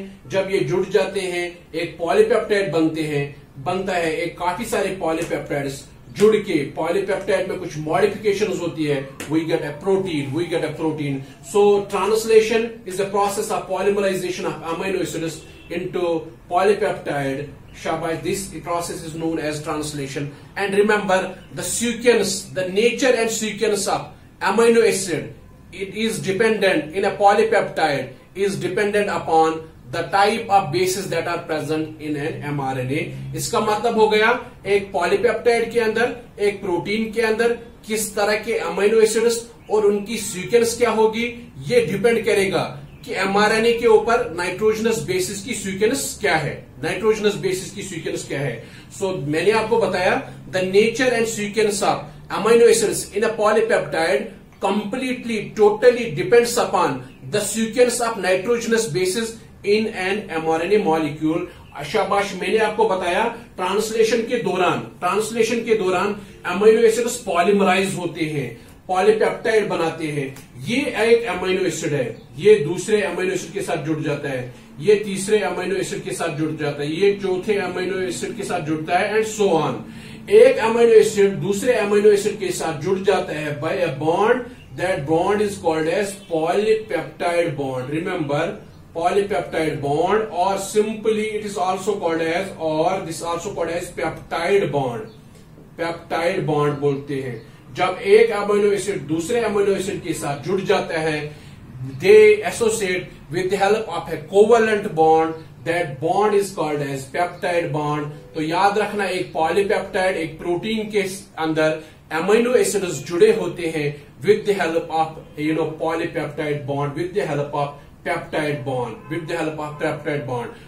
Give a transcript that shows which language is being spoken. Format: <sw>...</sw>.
<hi>जब ये जुड़ जाते हैं, एक पॉलीपेप्टाइड बनता है. एक काफी सारे पॉलीपेप्टाइड्स जुड़ के पॉलीपेप्टाइड में कुछ मॉडिफिकेशंस होती है.</hi> <en>we get a protein. So translation is the process of polymerization of amino acids into polypeptide. Shabash, this process is known as translation. And remember, the nature and sequence of amino acid, it is dependent in a polypeptide, is dependent upon the type of bases that are present in an mRNA.</en> <hi>इसका मतलब हो गया, एक polypeptide के अंदर, एक protein के अंदर किस तरह के अमीनो एसिड्स और उनकी सीक्वेंस क्या होगी, ये डिपेंड करेगा कि mRNA के ऊपर नाइट्रोजनस बेसिस की सीक्वेंस क्या है. सो मैंने आपको बताया</hi> <en>The nature and sequence of amino acids in a polypeptide completely, totally depends upon the sequence of nitrogenous bases in an mRNA molecule.</en> <hi>शाबाश, मैंने आपको बताया ट्रांसलेशन के दौरान अमीनो एसिड्स पॉलीमराइज होते हैं, पॉलीपेप्टाइड बनाते हैं। ये एक अमीनो एसिड है, ये दूसरे अमीनो एसिड के साथ जुड़ जाता है, ये तीसरे अमीनो एसिड के साथ जुड़ जाता है, ये चौथे अमीनो एसिड के साथ जुड़ता है,</hi> <en>And so on.</en> <hi>एक अमीनो एसिड दूसरे अमीनो एसिड के साथ जुड़ जाता है</hi> <en>By a bond, that bond is called as polypeptide bond. Remember, polypeptide bond, or simply it is also called as, or this also called as peptide bond.</en> <hi>Peptide bond बोलते हैं। जब एक amino acid दूसरे amino acid के साथ जुड़ जाता है,</hi> <en>they associate with the help of a covalent bond. That bond is called as peptide bond.</en> <hi>तो याद रखना, एक पॉलीपेप्टाइड, एक प्रोटीन के अंदर अमीनो एसिड्स जुड़े होते हैं</hi> <en>with the help of polypeptide bond, with the help of peptide bond, with the help of peptide bond.</en>